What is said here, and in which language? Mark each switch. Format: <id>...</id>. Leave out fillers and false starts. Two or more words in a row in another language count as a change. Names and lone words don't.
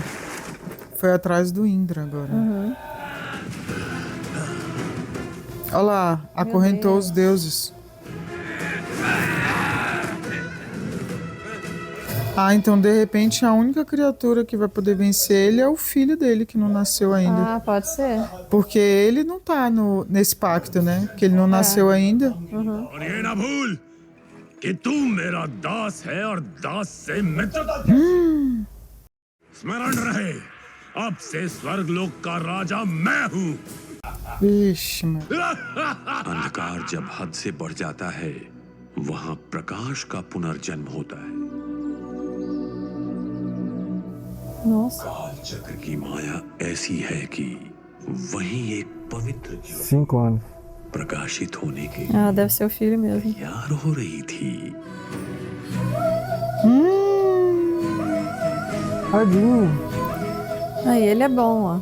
<pt>Foi atrás do Indra agora. Olha lá, acorrentou os deuses. Ah, então de repente a única criatura que vai poder vencer ele é o filho dele, que não nasceu ainda. Ah, pode ser. Porque ele não tá nesse pacto, né? Porque ele não nasceu ainda.</pt> <hi>और ये ना भूल कि तू मेरा दास है और दास से मित्रता स्मरण रहे, अब से स्वर्गलोक का राजा मैं हूँ।</hi> <pt>Vixe, mano.</pt> <hi>अंधकार जब हद से बढ़ जाता है, वहाँ प्रकाश का पुनर्जन्म होता है।</hi> <pt>Nossa.</pt> <hi>काल चक्र की माया ऐसी है कि वहीं एक पवित्र ज्योति</hi> <pt>5 anos.</pt> <hi>प्रकाशित होने के</hi> <pt>Ah, deve ser o filho mesmo.</pt> <hi>तैयार हो रही थी।</hi> <pt>Tadinho. Aí, ele é bom, ó.</pt>